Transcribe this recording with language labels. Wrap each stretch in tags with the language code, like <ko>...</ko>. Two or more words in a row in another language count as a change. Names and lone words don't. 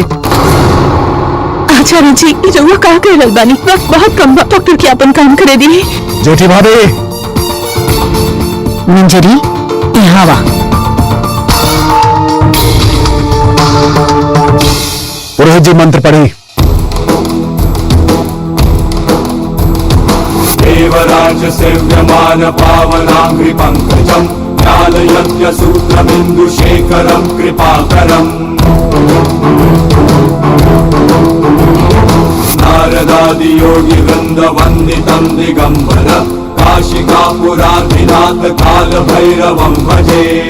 <bho>आचार्य जी, ये रवा का कर रहल बानी? वक्त बहुत कम बा, डॉक्टर के अपन काम करे दी। जेठी भाभी, मंजरी यहाँ वा। पुरोहित जी मंत्र पढ़ी।</bho> <sa>देवराज सेव्यमान पावनांघ्रि पंकजं ज्ञान यज्ञ सूत्रमिंदु शेखरं कृपाकरम् नारदादि योगी वृंद वंदितं दिगंबर काशिकापुराधिनाथ काल भैरवं भजे।</sa>